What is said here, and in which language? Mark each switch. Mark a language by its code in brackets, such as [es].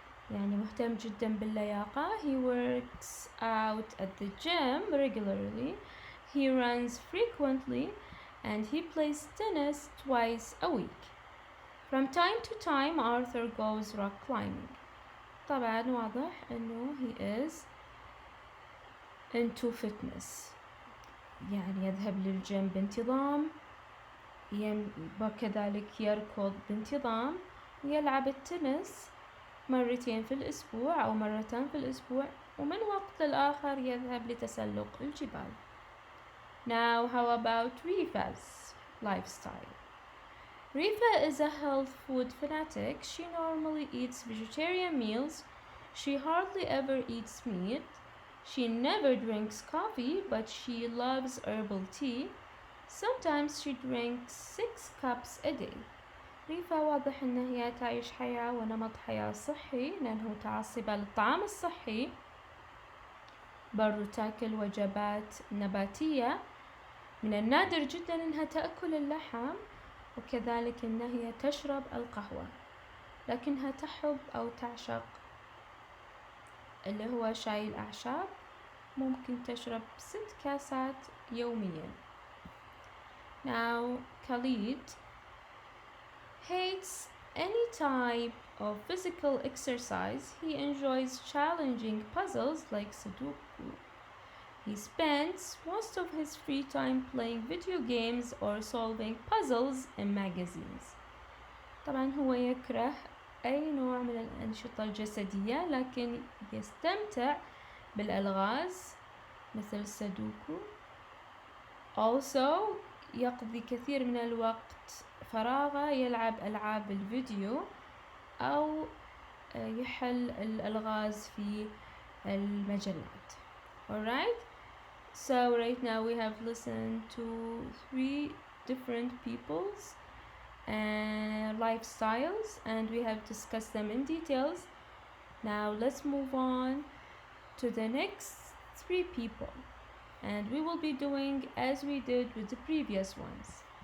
[ar] يعني مهتم جدا باللياقة. [en] He works out at the gym regularly. He runs frequently and he plays tennis twice a week. From time to time Arthur goes rock climbing. [ar] طبعا واضح انه [en] he is into fitness، [ar] يعني يذهب للجيم بانتظام، وكذلك يركض بانتظام، ويلعب التنس مرتين في الأسبوع أو مرتين في الأسبوع، ومن وقت للآخر يذهب لتسلق الجبال. [en] Now how about Rifa's lifestyle? Rifa is a health food fanatic. She normally eats vegetarian meals. She hardly ever eats meat. She never drinks coffee, but she loves herbal tea. Sometimes she drinks 6 cups a day. [ar] ريفا واضح إن هي تعيش حياة ونمط حياة صحي لأنه متعصبة للطعام الصحي، برضو تاكل وجبات نباتية. من النادر جدا إنها تأكل اللحم، وكذلك إن هي تشرب القهوة، لكنها تحب أو تعشق اللي هو شاي الأعشاب، ممكن تشرب 6 كاسات يوميا. [en] Now Khalid hates any type of physical exercise. He enjoys challenging puzzles like Sudoku. He spends most of his free time playing video games or solving puzzles in magazines. [ar] طبعا هو يكره أي نوع من الأنشطة الجسدية، لكن يستمتع بالألغاز مثل سودوكو. Also يقضي كثير من الوقت فراغه يلعب ألعاب الفيديو أو يحل الألغاز في المجلات. [en] Alright, so right now we have listened to 3 different people's lifestyles and we have discussed them in details. Now let's move on to the next 3 people, and we will be doing as we did with the previous ones.